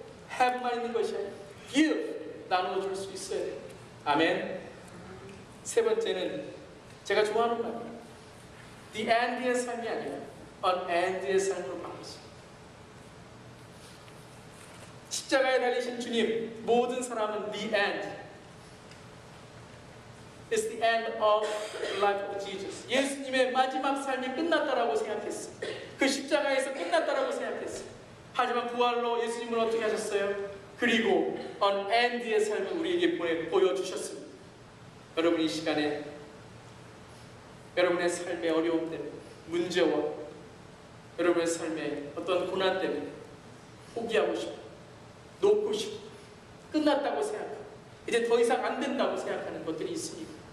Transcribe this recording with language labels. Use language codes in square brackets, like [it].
[ko] have만 있는 것이 아니라 give, 나누어줄 수 있어야 돼요. 아멘. 세 번째는 제가 좋아하는 말이에요. The end의 삶이 아니라 an end의 삶으로 바꿨습니다. 십자가에 달리신 주님, 모든 사람은 the end. [en] It's the end of the life of Jesus. [ko] 예수님의 마지막 삶이 끝났다라고 생각했어요. 그 십자가에서 끝났다라고 생각했어요. 하지만 부활로 예수님은 어떻게 하셨어요? 그리고 on end의 삶을 우리에게 보여주셨습니다. 여러분, 이 시간에 여러분의 삶의 어려움 때문에, 문제와 여러분의 삶의 어떤 고난 때문에 포기하고 싶고, 놓고 싶고, 끝났다고 생각하고 이제 더 이상 안 된다고 생각하는 것들이 있습니다.